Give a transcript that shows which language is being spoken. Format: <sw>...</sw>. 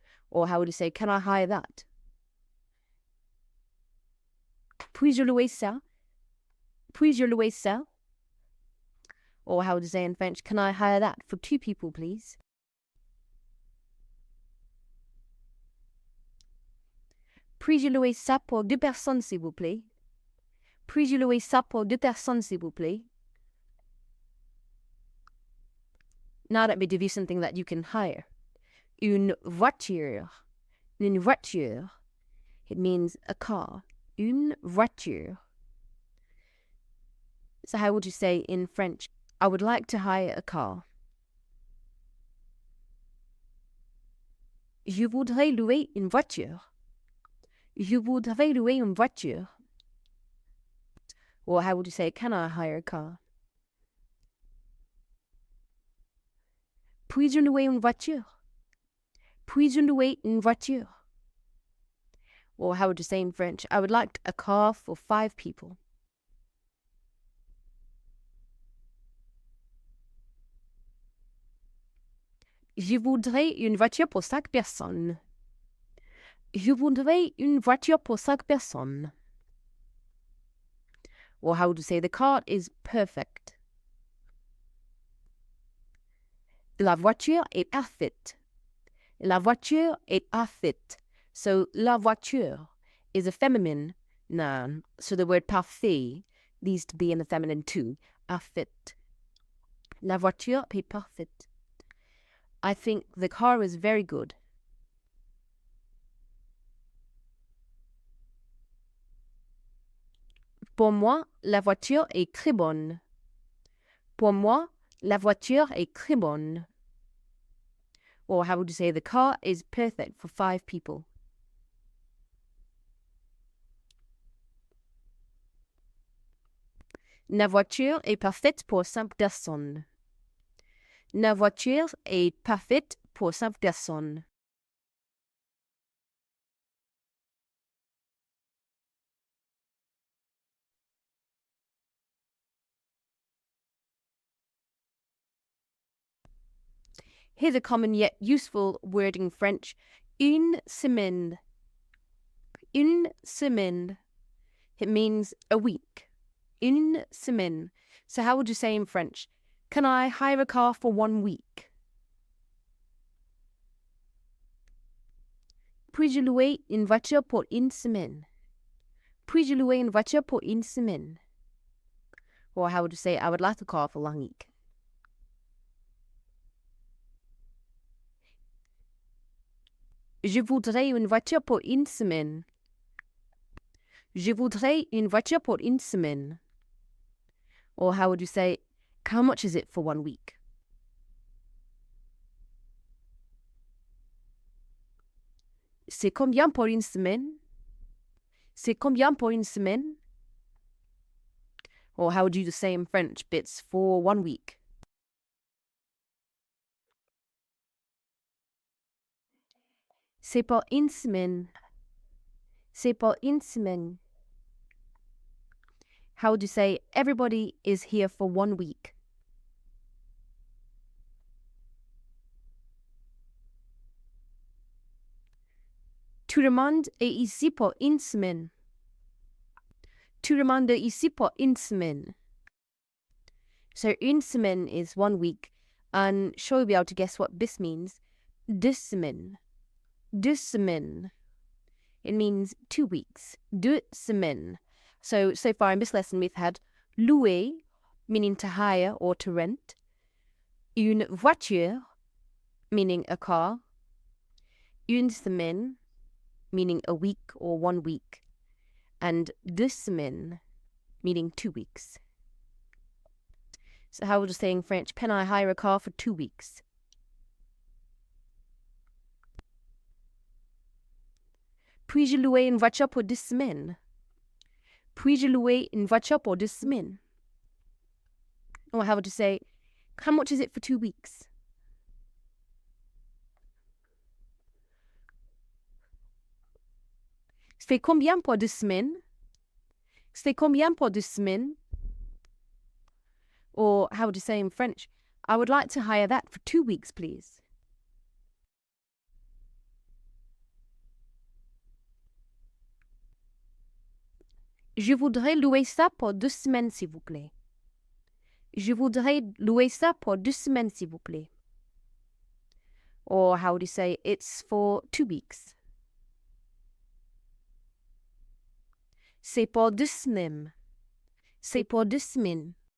<en>Or how would you say, can I hire that?</en> <fr>Puis-je louer ça? Puis-je louer ça?</fr> <en>Or how would you say in French, can I hire that for 2 people, please?</en> <fr>Puis-je louer ça pour 2 personnes, s'il vous plaît? Puis-je louer ça pour 2 personnes, s'il vous plaît?</fr> <en>Now let me give you something that you can hire.</en> <fr>Une voiture. Une voiture.</fr> <en>It means a car.</en> <fr>Une voiture.</fr> <en>So how would you say in French, I would like to hire a car?</en> <fr>Je voudrais louer une voiture. Je voudrais louer une voiture.</fr> <en>Or how would you say, can I hire a car?</en> <fr>Puis-je louer une voiture? Puis-je louer une voiture?</fr> <en>Or how would you say in French, I would like a car for 5 people.</en> <fr>Je voudrais une voiture pour 5 personnes. Je voudrais une voiture pour 5 personnes.</fr> <en>Or how would you say the car is perfect?</en> <fr>La voiture est parfaite. La voiture est parfaite.</fr> <en>So la voiture is a feminine noun. So the word parfait needs to be in the feminine too.</en> <fr>Parfaite. La voiture est parfaite.</fr> <en>I think the car is very good.</en> <fr>Pour moi, la voiture est très bonne. Pour moi, la voiture est très bonne.</fr> <en>Or how would you say the car is perfect for 5 people?</en> <fr>La voiture est parfaite pour 5 personnes. La voiture est parfaite pour 5 personnes.</fr> <en>Here's a common yet useful word in French.</en> <fr>Une semaine. Une semaine.</fr> <en>It means a week.</en> <fr>Une semaine.</fr> <en>So how would you say in French, can I hire a car for 1 week?</en> <fr>Puis-je louer une voiture pour une semaine? Puis-je louer une voiture pour une semaine?</fr> <en>Or how would you say, I would like a car for 1 week?</en> <fr>Je voudrais une voiture pour une semaine. Je voudrais une voiture pour une semaine.</fr> <en>Or how would you say, how much is it for 1 week?</en> <fr>C'est combien pour une semaine? C'est combien pour une semaine?</fr> <en>Or how would you say in French, it's for 1 week?</en> <fr>C'est pour une semaine. C'est pour une semaine.</fr> <en>How would you say, everybody is here for 1 week?</en> <fr>Tout le monde est ici pour une semaine. Tout le monde est ici pour une semaine.</fr> <en>So une semaine is 1 week, and sure you'll be able to guess what this means.</en> <fr>2 semaines. 2 semaines.</fr> <en>It means 2 weeks.</en> <fr>2 semaines.</fr> <en>So far in this lesson we've had louer, meaning to hire or to rent. Une voiture, meaning a car. Une semaine, meaning a week or 1 week. And 2 semaines, meaning 2 weeks. So how would you say in French, can I hire a car for 2 weeks?</en> <fr>Puis-je louer une voiture pour 2 semaines? Puis-je louer une voiture pour 2 semaines?</fr> <en>Or how would you say, how much is it for 2 weeks?</en> <fr>C'est combien pour 2 semaines? C'est combien pour 2 semaines?</fr> <en>Or how would you say in French, I would like to hire that for 2 weeks, please.</en> <fr>Je voudrais louer ça pour 2 semaines, s'il vous plaît. Je voudrais louer ça pour 2 semaines, s'il vous plaît.</fr> <en>Or how would you say, it's for 2 weeks.</en> <fr>C'est pour 2 semaines. C'est pour 2 semaines.</fr>